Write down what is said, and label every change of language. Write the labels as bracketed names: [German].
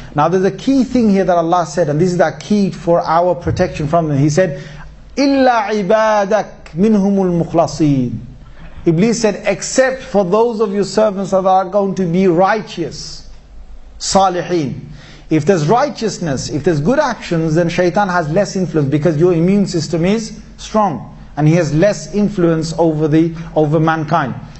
[English] Now there's a key thing here that Allah said, and this is that key for our protection from them. He said, [Arabic] إِلَّا عِبَادَكْ مِنْهُمُ الْمُخْلَصِينَ. [English] Iblis said, except for those of your servants that are going to be righteous, salihin. If there's righteousness, if there's good actions, then shaitan has less influence because your immune system is strong and he has less influence over mankind.